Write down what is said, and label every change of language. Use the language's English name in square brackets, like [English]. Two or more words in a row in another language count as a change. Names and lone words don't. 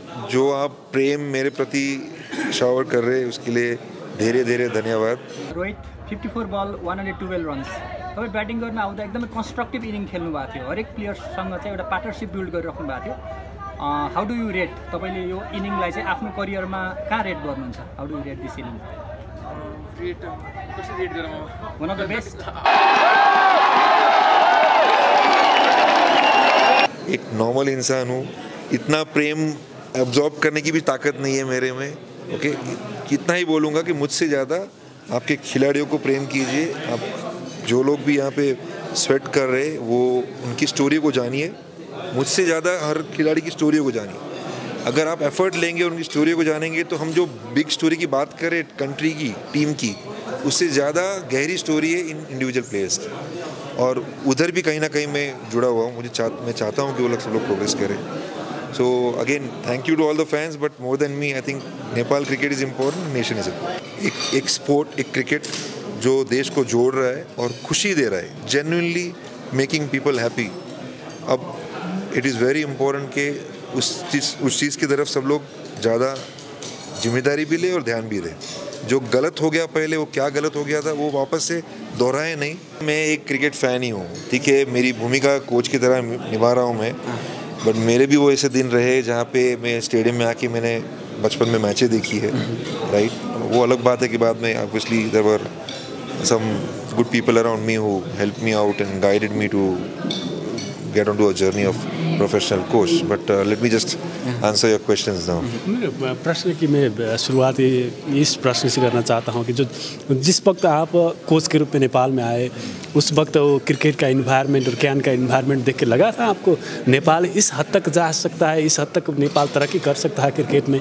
[Hindi] जो आप प्रेम मेरे प्रति शावर कर रहे हैं उसके लिए [Nepali] धेरै धेरै धन्यवाद। [Hindi] रोहित 54 बल 112 रन्स। [Nepali] तपाईँ ब्याटिङ गर्न आउँदा एकदमै कन्स्ट्रक्टिभ इनिङ खेल्नु भएको थियो, हरेक प्लेयर्ससँग चाहिँ एउटा पार्टनरसिप बिल्ड गरिराख्नु भएको थियो। [English] How do you rate, [Nepali] तपाईँले यो इनिङलाई चाहिँ आफ्नो करियरमा कहाँ रेट गर्नुहुन्छ? [English] How do you rate this inning? One of the best. [Hindi] एक नॉर्मल इंसान हूँ, इतना प्रेम एब्जॉर्ब करने की भी ताकत नहीं है मेरे में। ओके, कितना ही बोलूँगा कि मुझसे ज़्यादा आपके खिलाड़ियों को प्रेम कीजिए। आप जो लोग भी यहाँ पे स्वेट कर रहे हैं वो उनकी स्टोरी को जानिए, मुझसे ज़्यादा हर खिलाड़ी की स्टोरी को जानिए। अगर आप एफर्ट लेंगे और उनकी स्टोरी को जानेंगे तो हम जो [English] big story [Hindi] की बात करें कंट्री की, टीम की, उससे ज़्यादा गहरी स्टोरी है इन [English] individual players [Hindi] की, और उधर भी कहीं ना कहीं मैं जुड़ा हुआ हूँ। मैं चाहता हूँ कि वो लोग सब लोग प्रोग्रेस करें। [English] So again thank you to all the fans, but more than me I think Nepal cricket is important, nation is important. [Hindi] एक स्पोर्ट, एक क्रिकेट जो देश को जोड़ रहा है और खुशी दे रहा है, [English] genuinely making people happy. [Hindi] अब [English] it is very important [Hindi] कि उस चीज़ की तरफ सब लोग ज़्यादा जिम्मेदारी भी ले और ध्यान भी दें। जो गलत हो गया पहले, वो क्या गलत हो गया था, वो वापस से दोहराए नहीं। मैं एक क्रिकेट फ़ैन ही हूँ, ठीक है, मेरी भूमिका कोच की तरह निभा रहा हूँ मैं, बट मेरे भी वो ऐसे दिन रहे जहाँ पे मैं स्टेडियम में आके मैंने बचपन में मैचें देखी है, राइट। वो अलग बात है कि बाद में [English] obviously there were some good people around me who help me out and guided me to get onto a journey of professional coach, but let me just answer your questions now. [Hindi] प्रश्न की मैं शुरुआत इस प्रश्न से करना चाहता हूँ कि जो जिस वक्त आप कोच के रूप में नेपाल में आए, उस वक्त वो क्रिकेट का इन्वायरमेंट और कैन का इन्वायरमेंट देख के लगा था आपको नेपाल इस हद तक जा सकता है, इस हद तक नेपाल तरक्की कर सकता है क्रिकेट में?